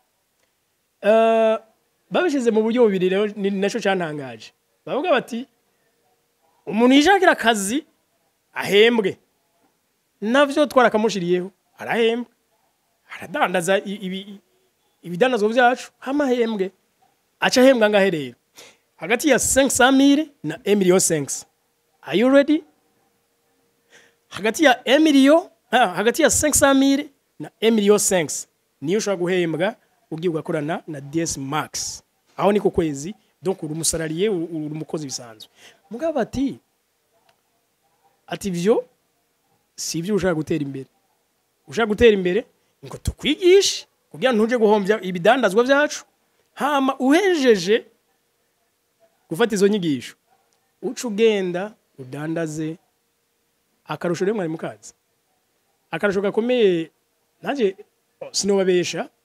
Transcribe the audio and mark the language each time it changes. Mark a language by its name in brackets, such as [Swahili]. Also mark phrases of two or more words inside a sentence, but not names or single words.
[Rundi] babishize mu buryo bubiri rero naco cyantangaje bavuga bati umuntu yishakira akazi ahembwe navyo twarakamushiriyeho arahembwe aradandaza ibidandazo byacu hamahembwe aca hembwa ngahe rero hagati ya 500,000 na 1,500,000 [English] are you ready [Rundi] hagati ya 1,000,000 hagati ya 500,000 na 1,500,000 niyo ushobora guhembwa ugiye ugakorana na DS Max aho niko kwezi donc uri umusarariye uri umukozi bisanzwe mugabo ati byo si ibyo ushaka gutera imbere ushaka gutera imbere ngo tukwigishe kugira ntuje guhombya ibidandazwa byacu hama uhejeje gufata izo nyigisho uca ugenda udandaze akarusho rero mwari mukazi akarusho gakomeye naje sinobabesha